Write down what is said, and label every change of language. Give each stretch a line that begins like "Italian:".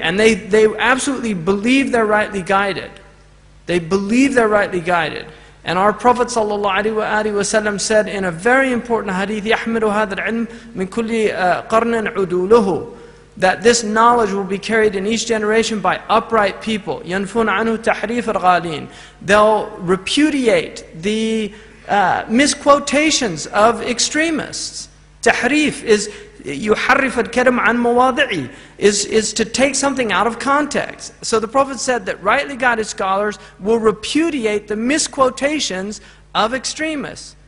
English: And they absolutely believe they're rightly guided. They believe they're rightly guided. And our Prophet ﷺ said in a very important hadith,
Arabic: يَحْمِلُ هَذَا الْعِلْمِ مِنْ كُلِّ قَرْنٍ عُدُولُهُ,
English: that this knowledge will be carried in each generation by upright people.
Arabic: يَنْفُونَ عَنْهُ تَحْرِيفَ الْغَالِينَ.
English: They'll repudiate the misquotations of extremists. Tahrif is
Arabic: يُحَرِّفَ الْكَلِمَ عَنْ مَوَاضِعِهِ,
English: is to take something out of context. So the Prophet said that rightly guided scholars will repudiate the misquotations of extremists.